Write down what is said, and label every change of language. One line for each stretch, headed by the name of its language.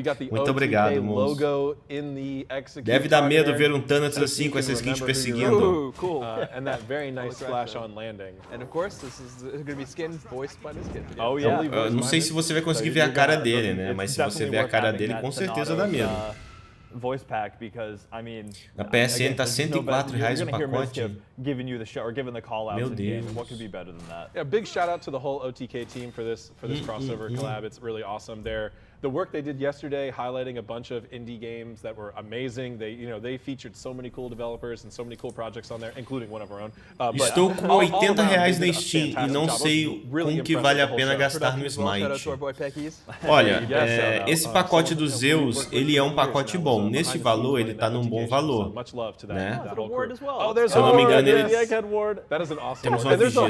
Portuguese: Muito obrigado, moço. Deve dar medo ver um Thanatos assim com essa skin te perseguindo.
English: Cool. And that very nice splash on landing. And of course, this is going to be skin voiced by this kid. Oh yeah.
Portuguese: Não sei se você vai conseguir ver a cara dele, né? Mas se você ver a cara dele, com certeza dá medo.
English: Voice pack because I mean
Portuguese: na PSN tá R$104 o pacote.
English: Giving you the show or giving the call outs in game. What could be better than that? Yeah, big shout out to the whole OTK team for this crossover collab. It's really awesome. The work they did yesterday, highlighting a bunch of indie games that were amazing. They featured so many cool developers and so many cool projects on there, including one of our own.
Portuguese: Estou com R$80 na Steam e não sei com que vale a pena gastar no Smite. Olha, esse pacote do Zeus, ele é um pacote bom. Nesse valor, ele tá num bom valor, né? Se eu não me engano, ele... Temos uma vigia.